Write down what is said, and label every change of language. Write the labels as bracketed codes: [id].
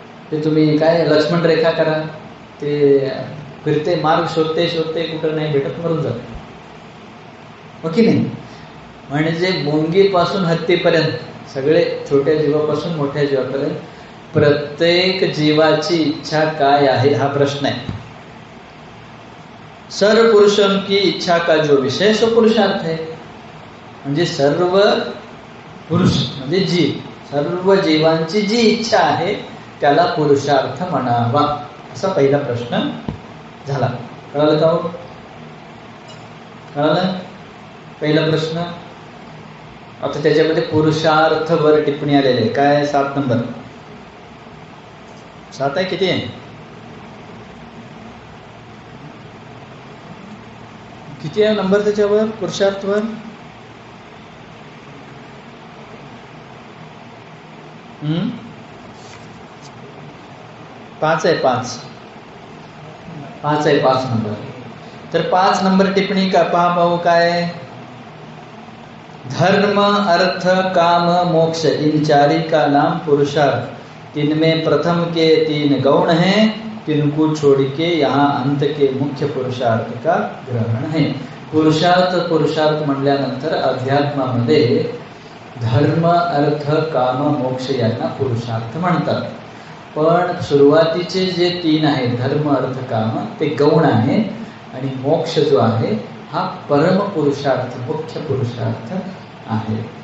[mr] ते तुम्ही काय लक्ष्मण रेखा करा, ते फिरते, मार्ग शोधते, कुठं नाही भेटत, मरून जाते, हो की नाही? म्हणजे मुंगीपासून हत्तीपर्यंत सगळे, छोट्या जीवापासून मोठ्या जीवापर्यंत प्रत्येक जीवाची इच्छा काय आहे हा प्रश्न आहे. [hi] सर्व पुरुषों की इच्छा का जो विषय सो पुरुषार्थ है. [mr] म्हणजे सर्व पुरुष म्हणजे जीव, सर्व जीवांची जी इच्छा आहे त्याला पुरुषार्थ म्हणावा, असा पहिला प्रश्न झाला. कळालं का हो? कळालं? पहिला प्रश्न. आता त्याच्यामध्ये पुरुषार्थ वर टिप्पणी आलेली आहे. काय? 7 नंबर. 7 आहे? किती आहे? किती आहे नंबर त्याच्यावर? पुरुषार्थवर 5 आहे. 5 आहे. 5 नंबर. तर 5 नंबर टिप्पणी का पाहू. काय? [hi] धर्म, अर्थ, काम, मोक्ष इन चारी का नाम पुरुषार्थ. इनमें प्रथम के 3 गौण हैं, तिनको छोड़ के यहाँ अंत के मुख्य पुरुषार्थ का ग्रहण है. [mr] पुरुषार्थ म्हटल्यानंतर अध्यात्मामध्ये धर्म, अर्थ, काम, मोक्ष यांना पुरुषार्थ म्हणतात. पण सुरुवातीचे जे 3 आहेत, धर्म, अर्थ, काम, ते गौण आहे, आणि मोक्ष जो आहे हा परम पुरुषार्थ, मुख्य पुरुषार्थ आहे.